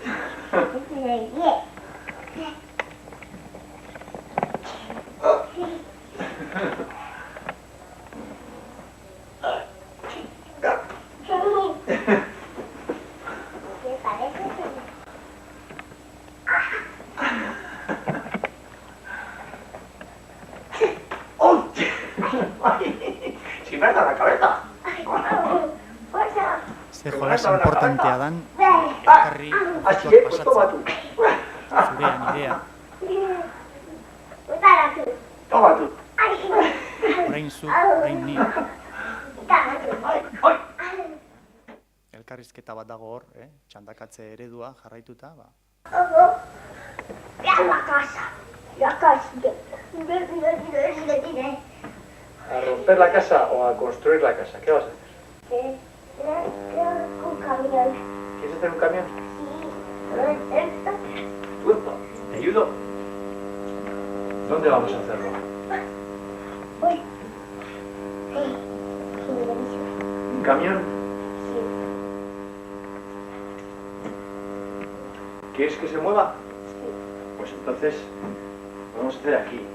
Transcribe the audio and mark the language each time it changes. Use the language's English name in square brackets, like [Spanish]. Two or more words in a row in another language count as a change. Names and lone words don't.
[Spanish] ¿Qué parece? ¡Oh! ¡Si me has dado la cabeza! Fuerza. [Basque] Ze jolas importantea dan, elkarri [Spanish] Así [Basque] kontuak [Spanish] es, pues toma [Basque] pasatzen. [Spanish] tú. [Basque] Zurea, nirea, [Spanish] Utara tú. Toma tú. [Basque] orain zu, orain ni. [Spanish] Utara tú. ¡Ay! ¡Ay! [Basque] Elkarrizketa bat dago hor, txandakatze eredua jarraituta, ba. [Spanish] Ya la casa. La casa. ¿A romper la casa o a construir la casa? ¿Qué vas a hacer? Un camión. hacer un camión? Sí. Lo intento. Upa, ¿te ayudo? ¿Dónde vamos a hacerlo? Uy. Sí. Sí, buenísimo. ¿Un camión? Sí. ¿Quieres que se mueva? Sí. Pues entonces, lo vamos a hacer aquí.